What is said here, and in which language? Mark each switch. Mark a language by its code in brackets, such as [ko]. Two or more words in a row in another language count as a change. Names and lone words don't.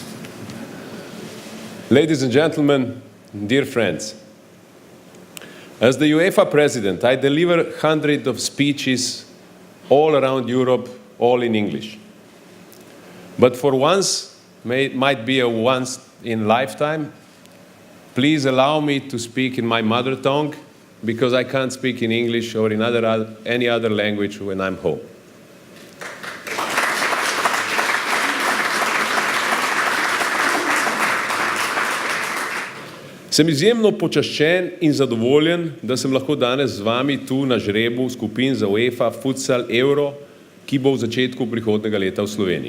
[en] Ladies and gentlemen, dear friends, as the UEFA president, I deliver hundreds of speeches all around Europe, all in English. But for once, might be a once in a lifetime, please allow me to speak in my mother tongue, because I can't speak in English or in any other language when I'm home. [sl] Sem izjemno počaščen in zadovoljen, da sem lahko danes z vami tu na žrebu skupin za UEFA Futsal EURO, ki bo v začetku prihodnega leta v Sloveniji.